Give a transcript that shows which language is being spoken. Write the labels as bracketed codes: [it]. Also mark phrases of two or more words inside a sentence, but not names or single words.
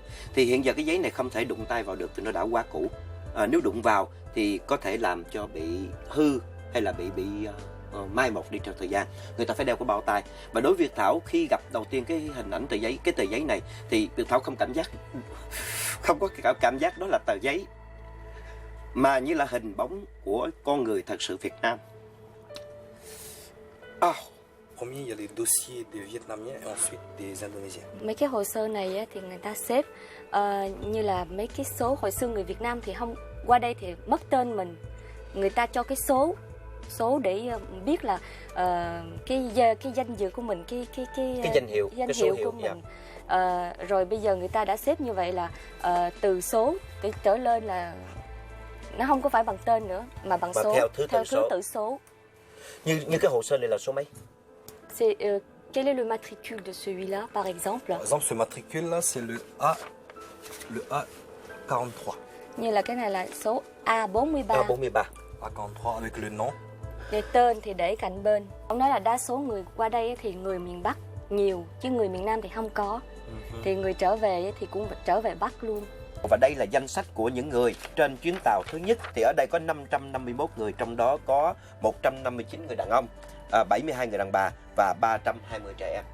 [vi] Thì hiện giờ cái giấy này không thể đụng tay vào được vì nó đã quá cũ. Nếu đụng vào thì có thể làm cho bị hư hay là bị mai một đi theo thời gian. Người ta phải đeo cái bao tay. Và đối với Việt Thảo, khi gặp đầu tiên cái hình ảnh cái tờ giấy này thì Việt Thảo không có cảm giác đó là tờ giấy, mà như là hình bóng của con người thật sự Việt Nam. [fr] Premier, il y a les dossiers des Vietnamiens et ensuite des Indonésiens. [vi] Mấy cái hồ sơ này thì người ta xếp như là mấy cái số. Hồi xưa người Việt Nam thì không qua đây thì mất tên mình, người ta cho cái số để biết là cái danh dự của mình, cái danh hiệu của mình. Rồi bây giờ người ta đã xếp như vậy là từ số trở lên là nó không có phải bằng tên nữa mà bằng số, theo thứ tự số. Như cái hồ sơ này là số mấy? [fr] Quel est le matricule de celui-là, par exemple? Par exemple, ce matricule-là, c'est le A43. [vi] Như là cái này là số A43. A43. [fr] A43 avec le nom. [vi] Để tên thì để cạnh bên. Ông nói là đa số người qua đây thì người miền Bắc nhiều, chứ người miền Nam thì không có. Thì người trở về thì cũng trở về Bắc luôn. Và đây là danh sách của những người trên chuyến tàu thứ nhất. Thì ở đây có 551 người, trong đó có 159 người đàn ông, 72 người đàn bà và 320 trẻ em.